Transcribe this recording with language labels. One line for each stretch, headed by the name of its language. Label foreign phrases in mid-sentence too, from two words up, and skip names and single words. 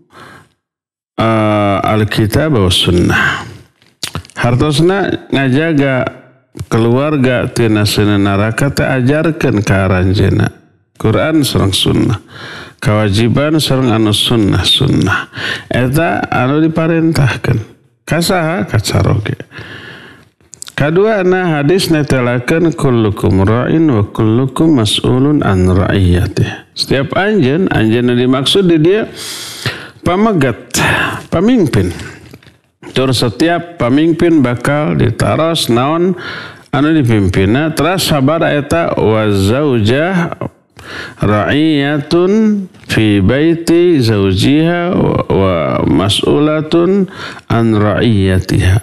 Arabic: الكتاب والسنة
Sundanese: hartosna ngajaga keluarga tina seuneun neraka teh ajarkeun ka aranjeunna Quran sareng sunnah kewajiban sareng anu sunnah eta anu diparentahkeun kasaha kacaroge kadua na hadis netelakeun
Arabic: كلكم راع وكلكم مسؤول عن رعيته
Sundanese: setiap anjeun dimaksud di dia pamegat pamimpin tur setiap pamimpin bakal ditaros naon anu dipimpinna terus sabar eta
Arabic: والزوجة راعية في بيت زوجها ومسؤولة عن رعيتها.